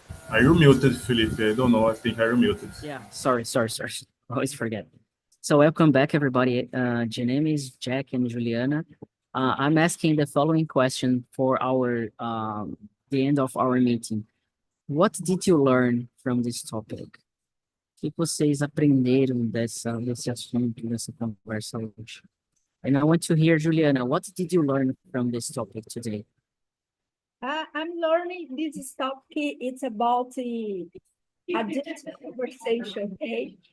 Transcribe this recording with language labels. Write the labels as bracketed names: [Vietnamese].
[English] Are you muted, Philip? I don't know. I think are you muted? Yeah, sorry. Always forget. So welcome back, everybody. The name is Jack and Juliana. I'm asking the following question for our the end of our meeting. What did you learn from this topic? [Portuguese] O que vocês aprenderam desse assunto, dessa conversa hoje? [English] And I want to hear, Juliana, what did you learn from this topic today? I'm learning this topic. It's about the adult conversation, okay?